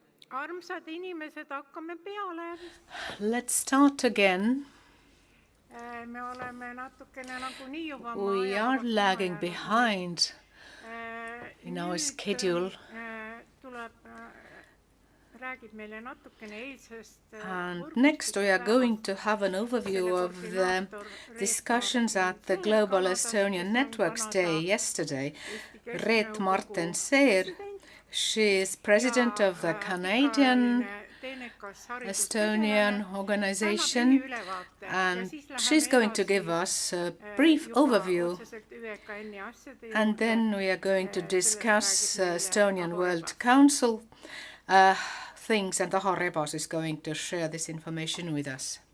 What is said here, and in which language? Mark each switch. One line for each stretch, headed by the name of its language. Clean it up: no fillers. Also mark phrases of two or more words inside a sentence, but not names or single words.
Estonian: armsad inimesed, hakkame peale.
English: Let's start again.
Estonian: Me oleme natukene nagunii juba
English: We are lagging behind in our schedule.
Estonian: Tuleb, räägib meile natukene eilsest.
English: And next we are going to have an overview of the discussions at the Global Estonian Networks Day yesterday. Reet Marten-Seer, she is president of the Canadian Estonian organization, and she's going to give us a brief overview, and then we are going to discuss Estonian World Council things, and Aho Rebos is going to share this information with us.